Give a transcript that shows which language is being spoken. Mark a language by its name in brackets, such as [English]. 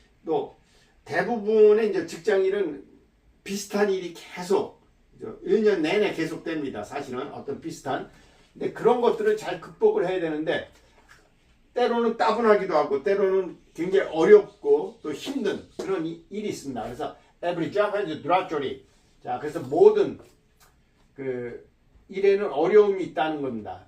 [Korean] 또 대부분의 이제 직장 일은 비슷한 일이 계속 1년 내내 계속됩니다. 사실은 어떤 비슷한. 근데 그런 것들을 잘 극복을 해야 되는데 때로는 따분하기도 하고 때로는 굉장히 어렵고 또 힘든 그런 일이 있습니다. 그래서 [English] every job has a drudgery. [Korean] 자, 그래서 모든 그 일에는 어려움이 있다는 겁니다.